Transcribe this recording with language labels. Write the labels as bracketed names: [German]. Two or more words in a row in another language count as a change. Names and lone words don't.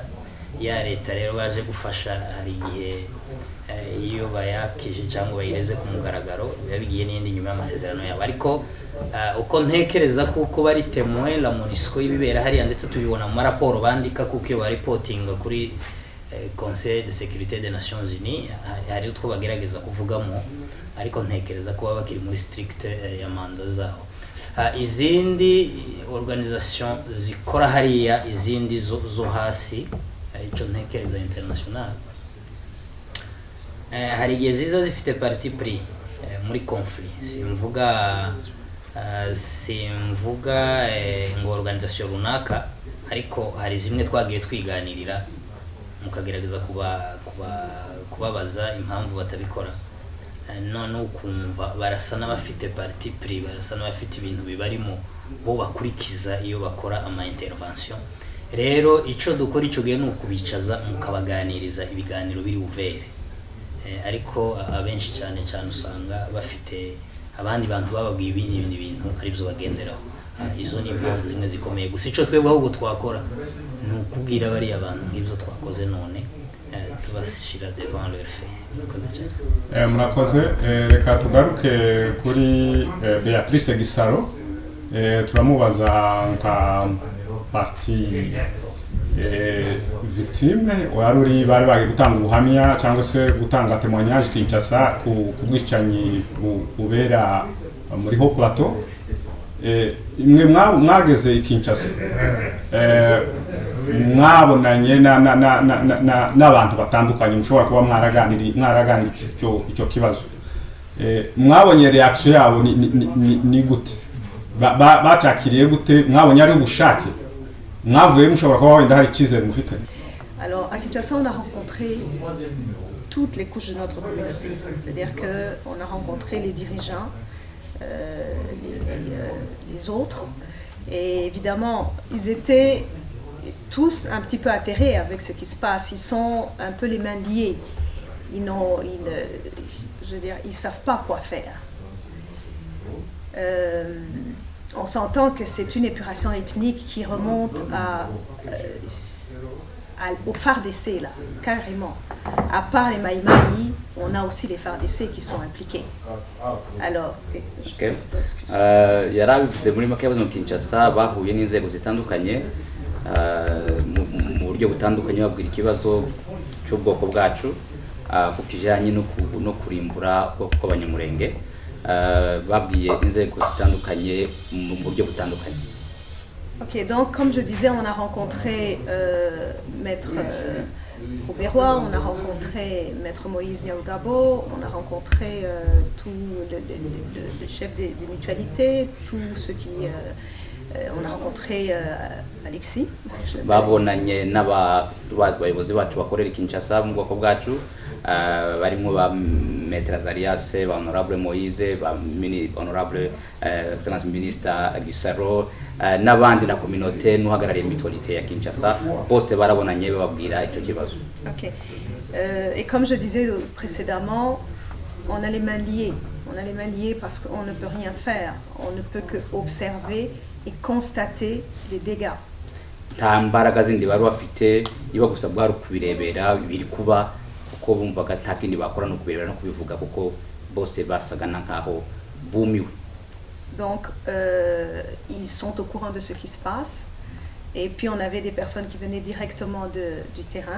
[Kinyarwanda] Ya leta rero baje gufasha hari igihe iyo bayakije cyangwa bayireze ku mugaragaro biba bigiye n'indi nyuma y'amasezerano yabo, ariko uko ntekereza kuko bari [French] temoin la MONUSCO [Kinyarwanda] y'ibibera hariya, ndetse tubibona mu maraporo bandika kuko iyo baripotinga kuri [French] Conseil de sécurité des Nations Unies [Kinyarwanda] hari utwo bagerageza kuvugamo, ariko ntekereza ko baba bakiri muri strict ya manda zabo. Izindi organisation zikora hariya, izindi zo hasi, icyo ntekereza international, hari igihe ziza zifite [French] parti pris [Kinyarwanda] muri conflit. Simvuga ngo organisation runaka, ariko hari zimwe twagiye twiganirira mukagerageza kubabaza impamvu batabikora, none ukumva barasa n'abafite [French] parti pris, [Kinyarwanda] barasa n'abafite ibintu bibarimo bo bakurikiza iyo bakora ama intervention. Rero ico dukora ico gihe nukubicaza mukabaganiriza ibiganiro biri uvere, ariko abenshi cyane usanga bafite abandi bantu bababwiye ibindi bintu ari byo bagenderaho. Izo ni impamvu zimwe zikomeye, gusa ico twebwe ahubwo twakora nukubwira bari abantu nk'ibyo twakoze none tubashira [French] devant leur fait. [Kinyarwanda] Murakoze. Reka tugaruke kuri Beatrice Gisaro, turamubaza nka [French] parti victime [Kinyarwanda] waruri bari bagi gutanga ubuhamya cyangwa se gutanga témoignage Kinshasa ku bwicanyi bubera muri Haut Plateau. Imwe mwageze i Kinshasa, mwabonanye n'abantu batandukanye, mushobora kuba mwaraganira icyo kibazo, mwabonye reaction yabo ni gute? Bacakiriye gute? Mwabonye ari ubushake? Mwavuye mushobora kuba wenda hari icyizere mufite? [French] Alors à Kinshasa, on a rencontré toutes les couches de notre communauté, c'est-à-dire qu'on a rencontré les dirigeants, les autres, et évidemment ils étaient tous un petit peu atterrés avec ce qui se passe. Ils sont un peu les mains liées, ils savent pas quoi faire. On s'entend que c'est une épuration ethnique qui remonte au FARDC là, carrément. À part les Maïmaï, on a aussi les FARDC qui sont impliqués. Alors, [Kinyarwanda] yarabivuze muri make yabuze mu Kinshasa bahuye n'inzego zitandukanye mu buryo butandukanye, babwira ikibazo cy'ubwoko bwacu ku kijanye no kurimbura ubwoko bw'abanyamurenge, babwiye inzego zitandukanye mu buryo butandukanye. [French] Ok, donc comme je disais, on a rencontré Maître Rouberois, on a rencontré Maître Moïse Niaougabo, on a rencontré tous les chefs des mutualités, tous ceux qui... on a rencontré Alexis. [Kinyarwanda] Babonanye n'abayobozi bacu bakorera Kinshasa mu bwoko bwacu, barimo ba Maître Azarias, ba Honorable Moïse, ba Honorable Excellence Minister Gisaro, n'abandi na communauté n'uhagarariye mutualité ya Kinshasa, bose barabonanye bababwira icyo kibazo. Ok. [French] Et comme je disais précédemment, on a les mains liées. On a les mains liées parce qu'on ne peut rien faire. On ne peut que observer et constater les dégâts. [Kinyarwanda] Nta mbaraga zindi bari bafite, niba gusa bwari kubirebera biri kuba uko bumvaga nta kindi bakora no kubirebera no kubivuga kuko bose basaga nkaho bumiwe. [French] Donc ils sont au courant de ce qui se passe, et puis on avait des personnes qui venaient directement du terrain.